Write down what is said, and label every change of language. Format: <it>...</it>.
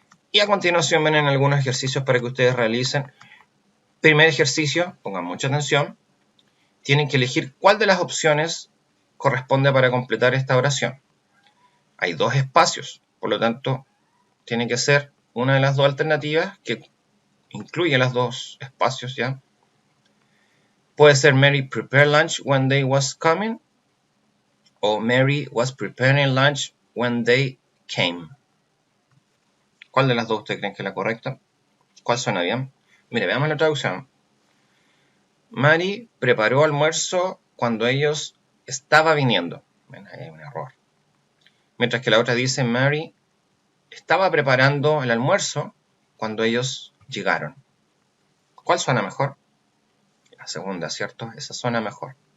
<es>Y a continuación vienen algunos ejercicios para que ustedes realicen. Primer ejercicio, pongan mucha atención, tienen que elegir cuál de las opciones corresponde para completar esta oración. Hay dos espacios, por lo tanto, tiene que ser una de las dos alternativas que incluye los dos espacios, ¿ya? Puede ser</es> <en>Mary prepared lunch when they was coming o Mary was preparing lunch when they came.</en> <es>¿Cuál de las dos ustedes creen que es la correcta? ¿Cuál suena bien? Mire, veamos la traducción. Mary preparó almuerzo cuando ellos estaban viniendo. Ven, ahí hay un error. Mientras que la otra dice Mary estaba preparando el almuerzo cuando ellos llegaron. ¿Cuál suena mejor? La segunda, ¿cierto? Esa suena mejor.</es>